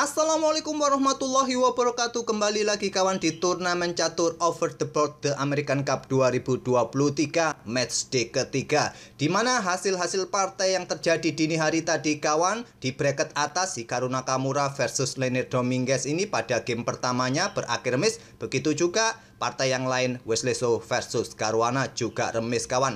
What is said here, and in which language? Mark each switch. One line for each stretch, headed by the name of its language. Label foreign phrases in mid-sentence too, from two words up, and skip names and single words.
Arabic: السلام عليكم ورحمة الله وبركاته.
Indonesian: Kembali lagi kawan di turnamen catur Over the Board The American Cup 2023
English: match day
Indonesian: ketiga, dimana hasil-hasil partai yang terjadi dini hari tadi kawan, di bracket atas Hikaru Nakamura versus Leonard Dominguez ini pada game pertamanya berakhir remis. Begitu juga partai yang lain, Wesley So versus Caruana juga remis kawan.